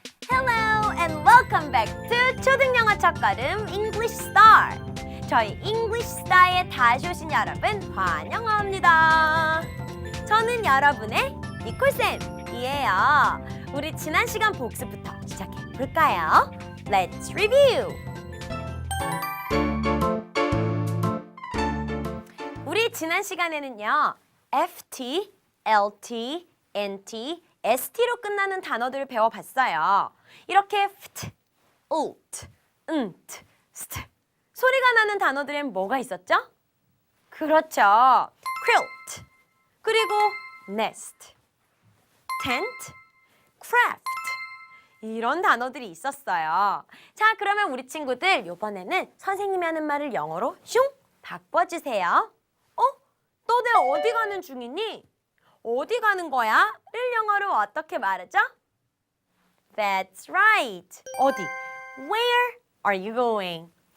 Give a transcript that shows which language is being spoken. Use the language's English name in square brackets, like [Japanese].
[English] Hello and welcome back to 초등영어 첫걸음 English Star. [Korean] 저희 English Star에 다시 오신 여러분 환영합니다. 저는 여러분의 니콜쌤이에요. 우리 지난 시간 복습부터 시작해 볼까요? [English] Let's review! [Korean] 우리 지난 시간에는요. FT, LT, NT, ST로 끝나는 단어들을 배워봤어요. 이렇게 FT, OT, UNT, ST 소리가 나는 단어들엔 뭐가 있었죠? 그렇죠. quilt, 그리고 nest, tent, craft 이런 단어들이 있었어요. 자, 그러면 우리 친구들 이번에는 선생님이 하는 말을 영어로 슝 바꿔주세요. 너네 어디 가는 중이니? 어디 가는 거야? 를 영어로 어떻게 말하죠? [English] That's right. 어디? Where are you going?